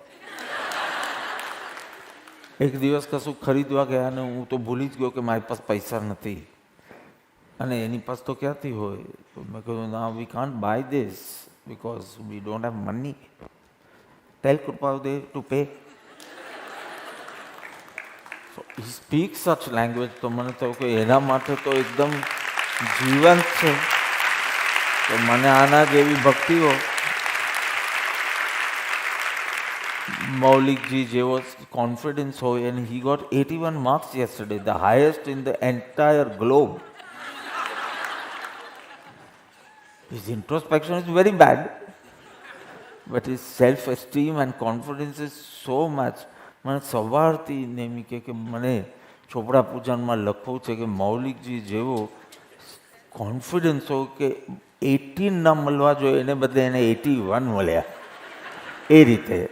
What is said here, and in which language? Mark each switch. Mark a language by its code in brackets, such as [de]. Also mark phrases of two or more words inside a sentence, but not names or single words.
[gu] એક દિવસ કશું ખરીદવા ગયા અને હું તો ભૂલી જ ગયો કે મારી પાસે પૈસા નથી, અને એની પાસે તો ક્યાંથી હોય. તો મેં કીધું ના, [en] we can't buy this because we don't have money. tell કૃપાદેવ to pay. He speaks such language, [gu] તો મને થયું કે એના માટે તો એકદમ જીવંત છે. તો મને આના જેવી ભક્તિઓ, મૌલિકજી જેવો કોન્ફિડન્સ હોય. [en] and he got 81 marks yesterday, the highest in the entire globe. His introspection is very bad, but his self-esteem and confidence is so much. [gu] મને સવારથી નેમી કે મને ચોપડા પૂજનમાં લખવું છે કે મૌલિકજી જેવો કોન્ફિડન્સ હોય કે 18 ના મળવા જોઈએ, એને બદલે એને 81 મળ્યા. એ રીતે